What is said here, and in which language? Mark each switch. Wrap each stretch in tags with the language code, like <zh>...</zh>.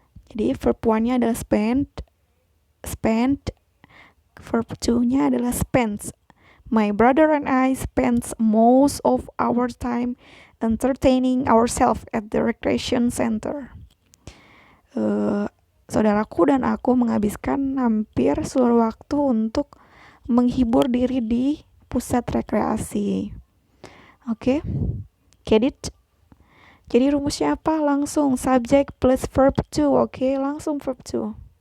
<id>Jadi verb one-nya adalah spent, verb two-nya adalah spent.</id> <en>My brother and I spent most of our time entertaining ourselves at the recreation center.</en> <id>Saudaraku dan aku menghabiskan hampir seluruh waktu untuk menghibur diri di pusat rekreasi. Oke,</id> <en>get it?</en> <id>Jadi rumusnya apa? Langsung subject plus verb to. Oke, langsung verb to.</id>